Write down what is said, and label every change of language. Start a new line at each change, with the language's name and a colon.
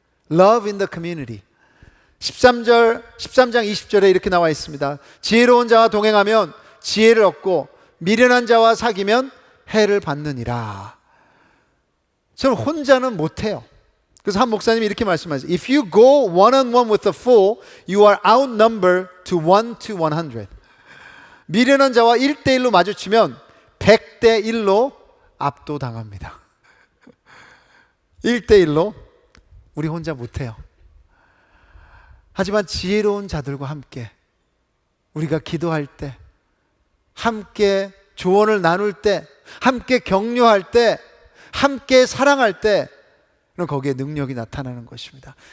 English: Love in the community.
Korean: 13장 20절에 이렇게 나와 있습니다. 지혜로운 자와 동행하면 지혜를 얻고 미련한 자와 사귀면 해를 받느니라. 저는 혼자는 못해요. 그래서 한 목사님이 이렇게 말씀하세요.
English: If you go one-on-one with a fool, you are outnumbered to 1 to 100.
Korean: 미련한 자와 1대1로 마주치면 100대1로 압도당합니다. 1대1로 우리 혼자 못해요. 하지만 지혜로운 자들과 함께 우리가 기도할 때, 함께 조언을 나눌 때, 함께 격려할 때, 함께 사랑할 때 거기에 능력이 나타나는 것입니다.